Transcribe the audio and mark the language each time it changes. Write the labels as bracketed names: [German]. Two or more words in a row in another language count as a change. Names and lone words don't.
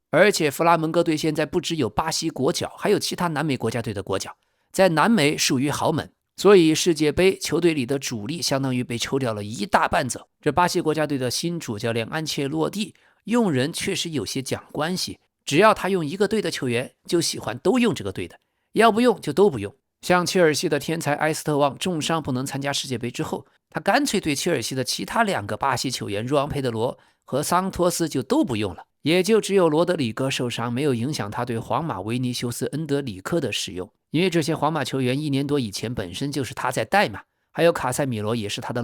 [Chinese] 而且弗拉門戈队現在不只有巴西國腳，還有其他南美國家隊的國腳，在南美屬於豪門，所以世界杯球隊裡的主力相當於被抽掉了一大半走。這巴西國家隊的新主教練安切洛蒂用人確實有些講關係，只要他用一個隊的球員，就喜歡都用這個隊的，要不用就都不用。像切爾西的天才埃斯特旺重傷不能參加世界杯之後，他乾脆對切爾西的其他2個巴西球員若昂佩德羅和桑托斯就都不用了，也就只有羅德里戈受傷，沒有影響他對皇馬維尼修斯、恩德里克的使用，因為這些皇馬球員1年多以前本身就是他在帶嘛，還有卡塞米羅也是他的